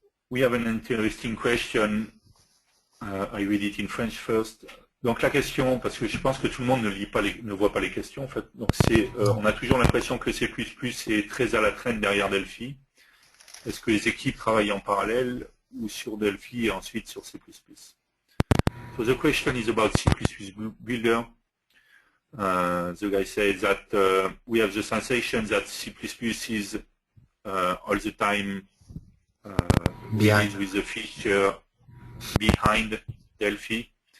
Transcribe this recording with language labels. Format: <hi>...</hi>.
<en>We have an interesting question. I read it in French first.</en> <fr>Donc la question, parce que je pense que tout le monde ne voit pas les questions, en fait. Donc on a toujours l'impression que C++ est très à la traîne derrière Delphi. Est-ce que les équipes travaillent en parallèle ou sur Delphi et ensuite sur C++?</fr> <en>So the question is about C++ Builder. The guy says that we have the sensation that C++ is all the time with the feature behind Delphi.</en>